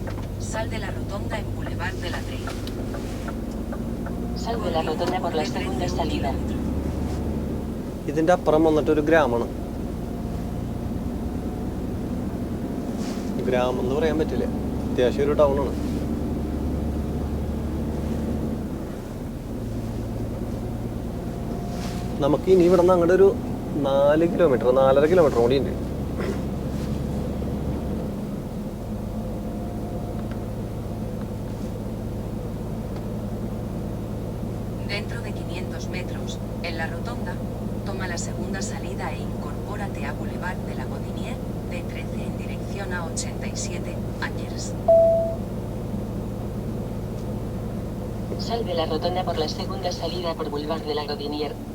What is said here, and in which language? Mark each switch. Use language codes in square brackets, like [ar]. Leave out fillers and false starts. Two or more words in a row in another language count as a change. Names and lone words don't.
[es] Sal de la rotonda en Boulevard de la Trey. Sal de la rotonda por la segunda salida. [ml] ഇതിൻ്റെ അപ്പുറം വന്നിട്ടൊരു ഗ്രാമമാണ്. ഗ്രാമം എന്ന് പറയാൻ പറ്റില്ല, അത്യാവശ്യം ഒരു ടൗണാണ്. നമുക്ക് ഇനി ഇവിടെ നിന്ന് അങ്ങോട്ട് ഒരു 4 കിലോമീറ്റർ 4.5 കിലോമീറ്റർ കൂടി ഉണ്ട്. [es] Dentro de 500 metros, en la rotonda, toma la segunda salida e incorpórate a Boulevard de la Godinier, de 13 en dirección a 87, Angers. Sal de la rotonda por la segunda salida por Boulevard de la Godinier.